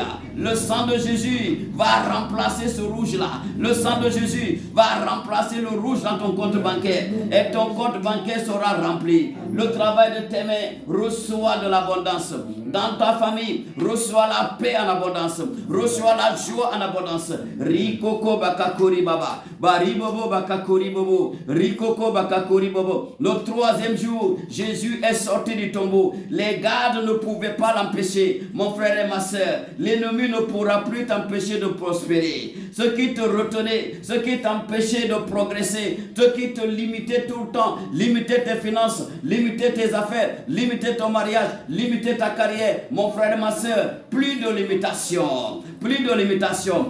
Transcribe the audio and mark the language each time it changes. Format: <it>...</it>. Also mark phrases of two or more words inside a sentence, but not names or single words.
<fr>Le sang de Jésus va remplacer ce rouge-là. Le sang de Jésus va remplacer le rouge dans ton compte bancaire. Et ton compte bancaire sera rempli. Le travail de tes mains reçoit de l'abondance. Dans ta famille, reçois la paix en abondance. Reçois la joie en abondance. Rikoko bakakori baba. Baribobo bakakori bobo. Rikoko bakakori bobo. Le troisième jour, Jésus est sorti du tombeau. Les gardes ne pouvaient pas l'empêcher. Mon frère et ma soeur, l'ennemi ne pourra plus t'empêcher de prospérer. Ce qui te retenait, ce qui t'empêchait de progresser, ce qui te limitait tout le temps, limiter tes finances, limiter tes affaires, limiter ton mariage, limiter ta carrière, mon frère et ma soeur, plus de limitation, plus de limitation.</fr>